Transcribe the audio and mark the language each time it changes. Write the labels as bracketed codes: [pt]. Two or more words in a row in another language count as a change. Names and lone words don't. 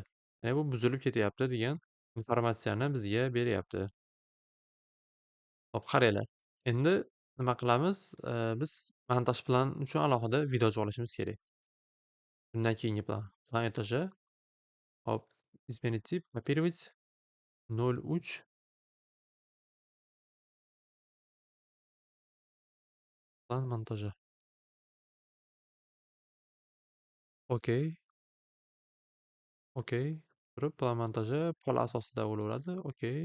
[uz] Ya'ni bu buzilib ketyapti degan informatsiyani bizga beryapti. Hop, qaranglar. Endi nima qilamiz? Biz montaj plani uchun alohida video olishimiz kerak. Bundan keyingi plan etaji. Hop, [ru] изменить тип, копировать 0.3 [uz] plan montaji. [en] Okey, okey. [uz] Turib, plan montaji pola asosida bo'laveradi. Okey.